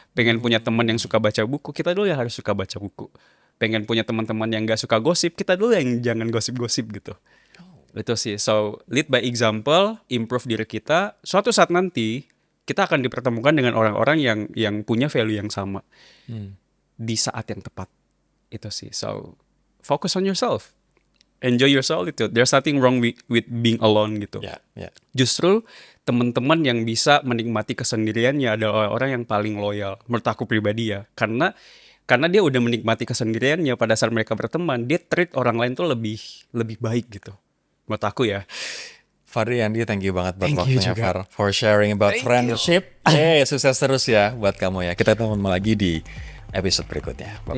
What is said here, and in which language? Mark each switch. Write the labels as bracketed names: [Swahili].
[Indonesian] Pengen punya teman yang suka baca buku, kita dulu yang harus suka baca buku. Pengen punya teman-teman yang gak suka gosip, kita dulu yang jangan gosip-gosip gitu. Itu sih. [English] So, lead by example, [Indonesian] improve diri kita. Suatu saat nanti, kita akan dipertemukan dengan orang-orang yang punya [English] value [Indonesian] yang sama di saat yang tepat. Itu sih. [English] So, focus on yourself. Enjoy your solitude. There's nothing wrong with being alone [Indonesian] gitu. Ya. Justru teman-teman yang bisa menikmati kesendiriannya adalah orang yang paling loyal. Menurut aku pribadi ya. Karena dia udah menikmati kesendiriannya pada saat mereka berteman, dia [English] treat [Indonesian] orang lain tuh lebih baik gitu. Menurut aku ya. [English] Fardiandi, thank you [Indonesian] banget buat [English] Thank you [Indonesian] waktunya, juga. Far, [English] for sharing about friendship. [Indonesian] Sukses terus ya buat kamu ya. Kita ketemu lagi di episode berikutnya. Bye.